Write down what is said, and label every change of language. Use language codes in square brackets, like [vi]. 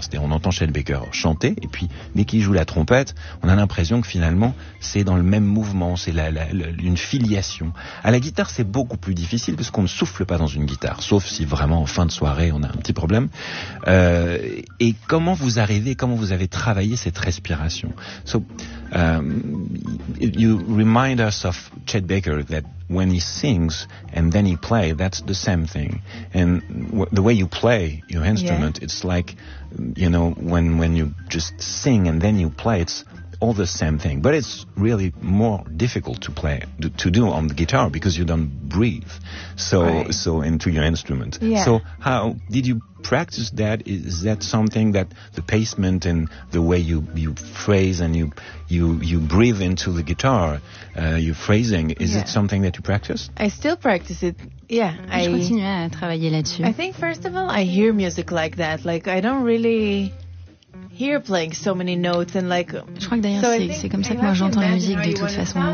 [fr] C'est-à-dire, on entend Chet Baker chanter, et puis dès qu'il joue la trompette, on a l'impression que finalement c'est dans le même mouvement, c'est une filiation. À la guitare, c'est beaucoup plus difficile parce qu'on ne souffle pas dans une guitare, sauf si vraiment en fin de soirée on a un petit problème. Et comment vous arrivez, comment vous avez travaillé cette respiration? [en] So, you remind us of Chet Baker that when he sings and then he plays, that's the same thing. And the way you play your instrument, yeah, it's like, you know, when you just sing and then you play, it's all the same thing. But it's really more difficult to play, to do on the guitar because you don't breathe so into your instrument. Yeah. So how did you practice that? Is that something that the placement and the way you phrase and you breathe into the guitar, your phrasing, is it something that you practice? I still practice it. Yeah, [fr] je continue à travailler là-dessus. [en] I think first of all, I hear music like that. Like I don't really hear playing so many notes and like. [fr] Je crois que d'ailleurs c'est comme ça que moi j'entends la musique de toute façon.